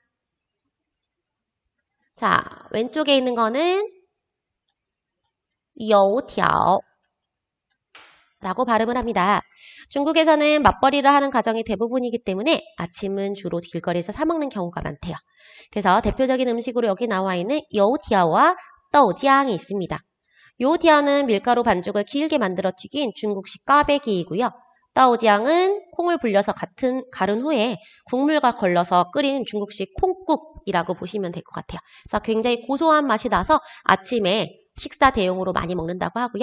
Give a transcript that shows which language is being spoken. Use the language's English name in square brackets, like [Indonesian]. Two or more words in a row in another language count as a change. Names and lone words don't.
[Korean] 자, 왼쪽에 있는 거는 油条 라고 발음을 합니다. 중국에서는 맞벌이를 하는 가정이 대부분이기 때문에 아침은 주로 길거리에서 사 먹는 경우가 많대요. 그래서 대표적인 음식으로 여기 나와 있는 油条와 豆浆이 있습니다. 요티아는 밀가루 반죽을 길게 만들어 튀긴 중국식 꽈배기이고요. 따오지앙은 콩을 불려서 갈은 후에 국물과 걸러서 끓인 중국식 콩국이라고 보시면 될 것 같아요. 그래서 굉장히 고소한 맛이 나서 아침에 식사 대용으로 많이 먹는다고 하고요.